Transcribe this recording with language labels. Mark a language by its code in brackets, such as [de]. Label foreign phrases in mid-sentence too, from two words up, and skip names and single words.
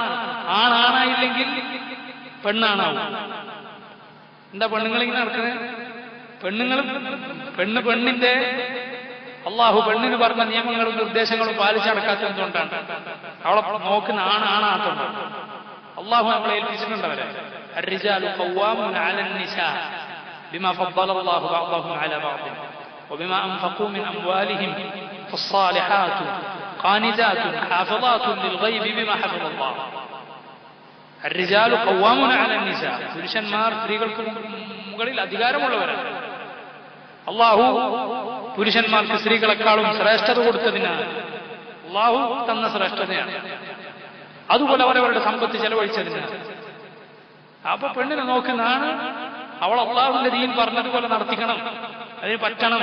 [ml] ആണാണായില്ലെങ്കിൽ പെണ്ണാണാവും. എന്താ പെണ്ണുങ്ങളിങ്ങനെ നടക്കുന്നത്? പെണ്ണിന്റെ അള്ളാഹു പെണ്ണിന് പറഞ്ഞ നിയമങ്ങളും നിർദ്ദേശങ്ങളും പാലിച്ചടക്കാത്ത എന്തുകൊണ്ടാണ്? അവളെ നോക്കുന്ന ആണാണാത്തോണ്ടാണ്. അള്ളാഹു നമ്മളെ ഏൽപ്പിച്ചിട്ടുണ്ടവരെ. [ar] الرجال قوامون على النساء بما فضل الله بعضهم على بعض وبما أنفقوا من أموالهم فالصالحات قانتات حافظات للغيب بما حفظ الله. الرجال قوامون على النساء. [ml] പുരുഷന്മാർ സ്ത്രീകൾക്ക് മുകളിൽ അധികാരമുള്ളവരാണ്. അള്ളാഹു പുരുഷന്മാർക്ക് സ്ത്രീകളെക്കാളും ശ്രേഷ്ഠത കൊടുത്തതിനാണ്. അള്ളാഹു തന്ന ശ്രേഷ്ഠതയാണ്. അതുപോലെ അവരവരുടെ സമ്പത്ത് ചെലവഴിച്ചതിനാണ്. അപ്പൊ പെണ്ണിനെ നോക്കുന്നതാണ് അവൾ അള്ളാഹുവിന്റെ ദീൻ പറഞ്ഞതുപോലെ നടത്തിക്കണം, അതിന് പറ്റണം.